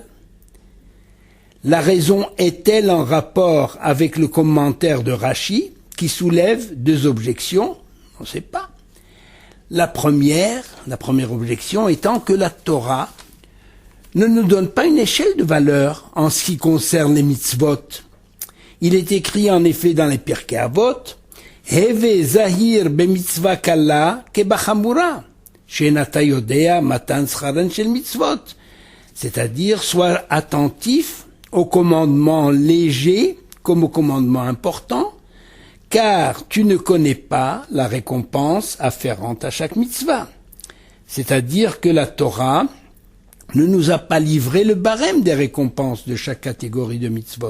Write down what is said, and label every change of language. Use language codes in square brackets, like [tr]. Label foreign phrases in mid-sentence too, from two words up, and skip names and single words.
[fr] La raison est-elle en rapport avec le commentaire de Rashi, qui soulève 2 objections? On ne sait pas. La première objection étant que la Torah ne nous donne pas une échelle de valeur en ce qui concerne les mitzvot. Il est écrit en effet dans les Pirkei Avot, [he] הוי זהיר במצוה קלה כבחמורה שאין אתה יודע מתן שכרן של מצוות. [fr] C'est-à-dire, sois attentif au commandement léger comme au commandement important, car tu ne connais pas la récompense afférente à chaque mitzvah. C'est-à-dire que la Torah ne nous a pas livré le barème des récompenses de chaque catégorie de mitzvot.